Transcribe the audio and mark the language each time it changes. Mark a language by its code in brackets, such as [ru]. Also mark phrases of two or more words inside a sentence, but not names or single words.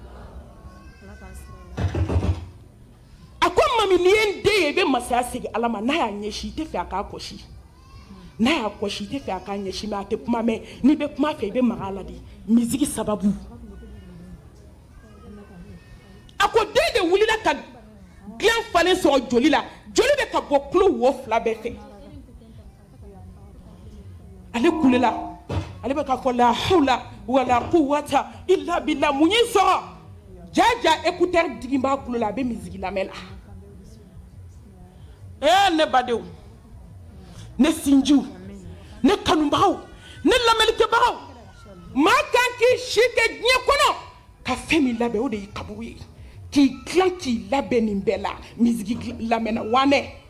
[bm] a ko mami n'i ye n den ye i bɛ masaya segin Ala ma n'a y'a ɲɛsin i tɛ fɛ a k'a kɔsi n'a y'a kɔsi i tɛ fɛ a k'a ɲɛsin mɛ a tɛ kuma mɛn n'i bɛ kuma fɛ i bɛ maga a la de misigi sababu a ko den de wulila ka dilan falen sɔrɔ joli la joli bɛ ka bɔ tulo wo fila bɛɛ fɛ ale kulela ale bɛ ka fɔ la [ar] حول ولا قوة إلا بالله [bm] mun y'i sɔrɔ jaja écouteur digi b'a tulo la a bɛ misigi lamɛn la ne badenw ne sinjiw ne kanubagaw ne lamɛnnikɛbagaw maa kan k'i si kɛ diɲɛ kɔnɔ femi labɛ o de y'i kaburu ye k'i dilan k'i labɛn nin bɛɛ la misigi lamɛnna wanɛ